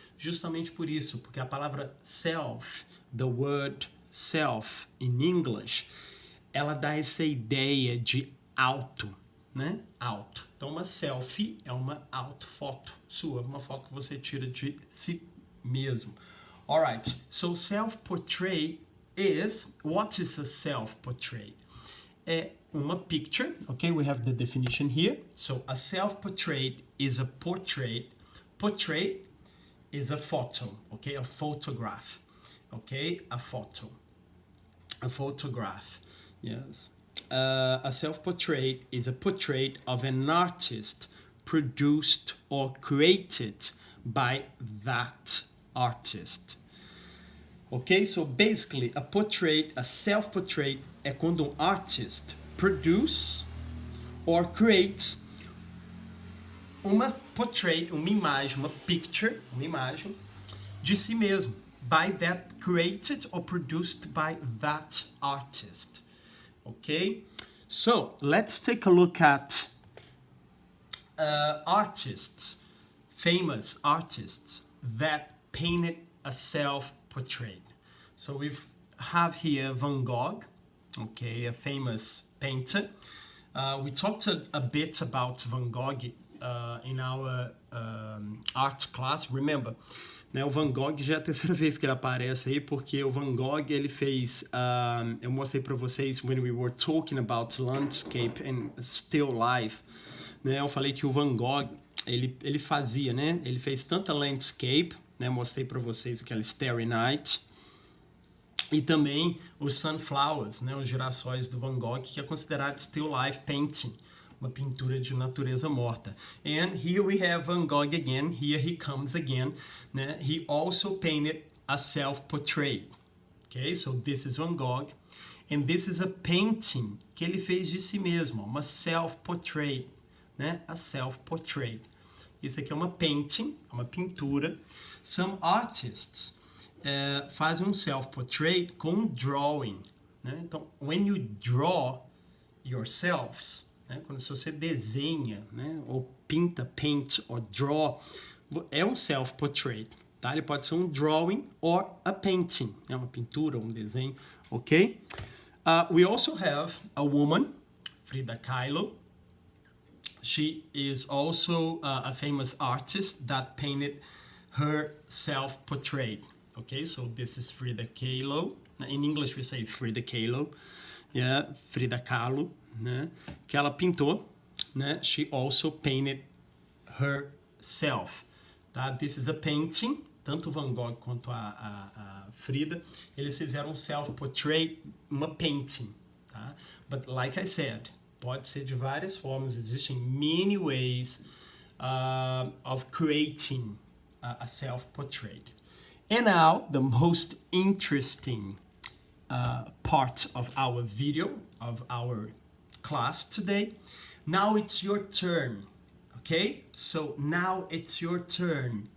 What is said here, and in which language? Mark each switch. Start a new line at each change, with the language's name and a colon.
Portuguese: Justamente por isso, porque a palavra self,
English: the word self in English,
Portuguese: ela dá essa ideia de auto, né? Auto. Então, uma selfie é uma autofoto sua, uma foto que você tira de si mesmo.
English: Alright, so self-portrait is, what is a self-portrait?
Portuguese: É uma
English: picture, okay? We have the definition here. So, a self-portrait is a portrait. Portrait is a photo, okay? A photograph, okay? A photo. A photograph. Yes. A self-portrait is a portrait of an artist produced or created by that artist. Okay, so basically a portrait, a self-portrait
Portuguese: é quando um
English: artist produce or creates uma portrait, uma imagem, uma picture,
Portuguese: uma imagem de si mesmo,
English: by that, created or produced by that artist. Okay, so let's take a look at artists, famous artists that painted a self-portrait. So we have here Van Gogh, okay, a famous painter. We talked a bit about Van Gogh in our art class.
Portuguese: Remember, né, o Van Gogh já é a terceira vez que ele aparece aí, porque o Van Gogh, ele fez, eu mostrei para vocês
English: when we were talking about landscape and still life,
Portuguese: né, eu falei que o Van Gogh, ele fazia, né, ele fez tanta landscape, né, mostrei para vocês aquela Starry Night, e também os sunflowers, né, os girassóis do Van Gogh, que é considerado still life painting, uma pintura de natureza morta.
English: And here we have Van Gogh again. Here he comes again. Né? He also painted a self-portrait. Okay, so this is Van Gogh. And this is a painting
Portuguese: que ele fez de si mesmo, uma self-portrait. Né? A self-portrait. Isso aqui é uma painting, uma pintura.
English: Some artists
Portuguese: fazem um self-portrait com drawing. Né? Então,
English: when you draw yourselves,
Portuguese: quando você desenha, né, ou pinta, paint, or draw, é um self-portrait, tá? Ele pode ser um drawing
English: or a painting,
Portuguese: né, uma pintura, um desenho, ok?
English: We also have a woman, Frida Kahlo. She is also a famous artist that painted her self-portrait, okay? So this is Frida Kahlo. In English we say Frida Kahlo, yeah, Frida Kahlo.
Portuguese: Né, que ela pintou, né?
English: She also painted herself,
Portuguese: tá?
English: This is a painting.
Portuguese: Tanto o Van Gogh quanto a Frida, eles fizeram um self-portrait, uma painting, tá?
English: But like I said,
Portuguese: pode ser de várias formas. Existem
English: many ways of creating a self-portrait. And now the most interesting part of our video, of our class today. Now it's your turn, ok? So now it's your turn.